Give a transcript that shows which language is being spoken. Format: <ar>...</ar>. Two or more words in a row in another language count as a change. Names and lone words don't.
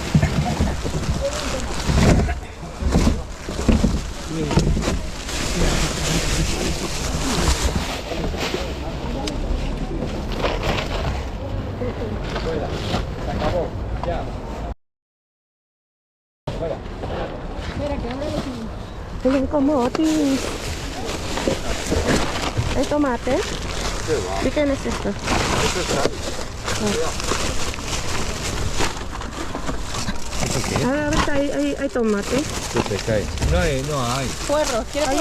<es>Se acabó. Ya. Fuera.</es> <tl>Tingnan ko mo,</tl> <es>Otis. ¿Hay tomate? ¿Y qué es esto? A ver, hay tomate. ¿Qué te cae? No hay. Puerros, ¿quieres Ahí,</es>